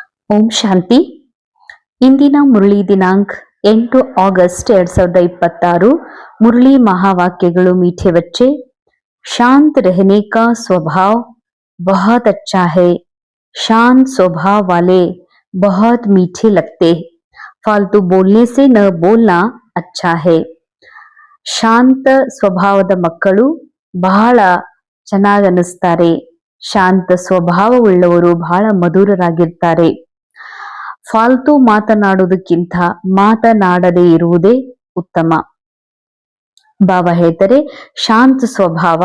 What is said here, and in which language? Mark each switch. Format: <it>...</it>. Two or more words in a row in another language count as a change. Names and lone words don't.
<kn>ಓಂ ಶಾಂತಿ. ಇಂದಿನ ಮುರಳಿ ದಿನಾಂಕ 8 ಆಗಸ್ಟ್ 2026.</kn> <hi>मुरली महावाक्यಗಳು मीठे बच्चे। शांत रहने का स्वभाव बहुत अच्छा है। शांत स्वभाव वाले बहुत मीठे लगते। फालतू बोलने से न बोलना अच्छा है।</hi> <kn>ಶಾಂತ ಸ್ವಭಾವದ ಮಕ್ಕಳು ಬಹಳ ಚೆನ್ನಾಗಿ ಅನಿಸ್ತಾರೆ. ಶಾಂತ ಸ್ವಭಾವವುಳ್ಳವರು ಬಹಳ ಮಧುರರಾಗಿರ್ತಾರೆ. ಫಾಲ್ತು ಮಾತನಾಡುವುದಕ್ಕಿಂತ ಮಾತನಾಡದೇ ಇರುವುದೇ ಉತ್ತಮ. ಬಾಬಾ ಹೇಳ್ತಾರೆ ಶಾಂತ ಸ್ವಭಾವ.</kn>